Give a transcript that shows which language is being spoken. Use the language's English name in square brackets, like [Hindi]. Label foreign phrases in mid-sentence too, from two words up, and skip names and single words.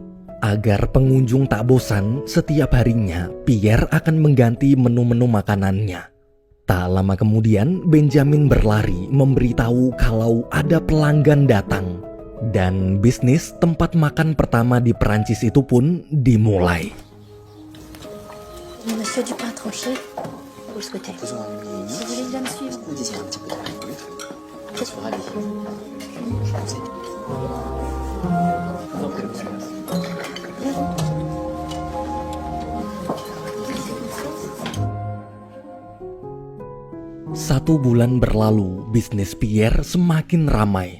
[Indonesian] Agar pengunjung tak bosan, setiap harinya Pierre akan mengganti menu-menu makanannya. Tak lama kemudian, Benjamin berlari memberitahu kalau ada pelanggan datang. Dan bisnis tempat makan pertama di Perancis itu pun dimulai. [French] Monsieur du pain tranché, vous le souhaitez. Faisons un mini. Si vous voulez bien me suivre. Vous désirez un petit peu de pain. Oui, très bien. Je suis ravi. Je vous en prie. Je vous en prie, monsieur. [Indonesian] 1 bulan berlalu, bisnis Pierre semakin ramai.